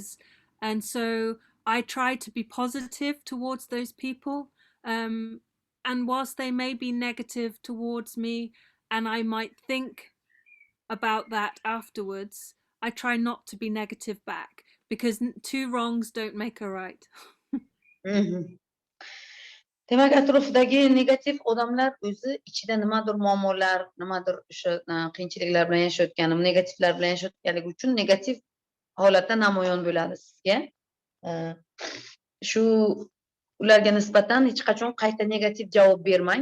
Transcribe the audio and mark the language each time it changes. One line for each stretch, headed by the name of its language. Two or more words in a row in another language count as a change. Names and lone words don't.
English: And so I try to be positive towards those people, and whilst they may be negative towards me and I might think about that afterwards, I try not to be negative back, because two wrongs don't make a right.
Uzbek: Demak, atrofdagi negativ odamlar o'zi ichida nimadir muammolar, nimadir o'sha qiyinchiliklar bilan yashayotgani, negativlar bilan yashayotganligi uchun negativ holatda namoyon bo'ladi sizga. Shu ularga nisbatan hech qachon qayta negativ javob bermang.